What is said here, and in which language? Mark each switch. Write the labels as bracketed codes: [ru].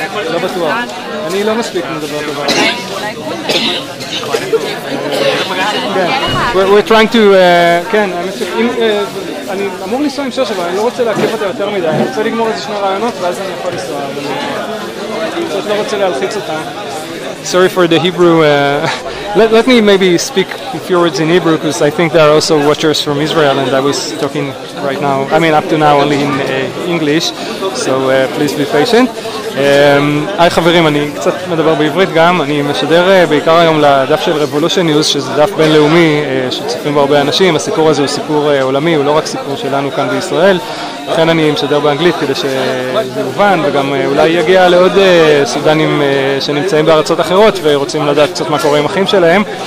[he] לא בטוח. אני לא מספיק מדבר דבר. [en] We're trying to, [he] כן, אני אמור לנסוע עם שוש, אבל אני לא רוצה להקליף אותה יותר מדי. אני רוצה לגמור איזה שני רעיונות ואז אני יכול לנסוע. אני לא רוצה להלחיץ אותם. [en] Sorry for the Hebrew. Let me maybe speak a few words in Hebrew because I think there are also watchers from Israel and I was talking right now, I mean up to now only in English, so please be patient. [he] היי חברים, אני קצת מדבר בעברית גם, אני משדר בעיקר היום לדף של Revolution News, שזה דף בינלאומי שצופים בו הרבה אנשים. הסיפור הזה הוא סיפור עולמי, הוא לא רק סיפור שלנו כאן בישראל, לכן אני משדר באנגלית כדי שזה יובן, וגם אולי יגיע לעוד סודנים שנמצאים בארצות אחרות ורוצים לדעת קצת מה קורה עם אחים שלהם.